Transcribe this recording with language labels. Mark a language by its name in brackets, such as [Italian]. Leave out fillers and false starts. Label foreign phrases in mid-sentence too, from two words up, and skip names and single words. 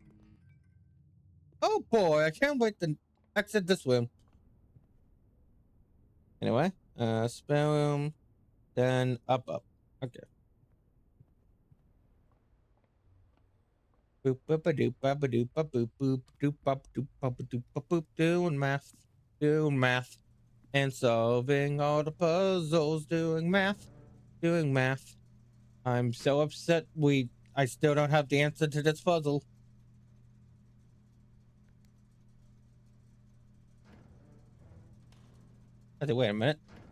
[English] Oh boy, I can't wait to exit this room. Anyway, spell room, then up. Okay. Boop boop a doop ba doop ba boop boop doop bop doop bop doop ba boop, doing math, and solving all the puzzles, doing math. I'm so upset I still don't have the answer to this puzzle. I said, wait a minute.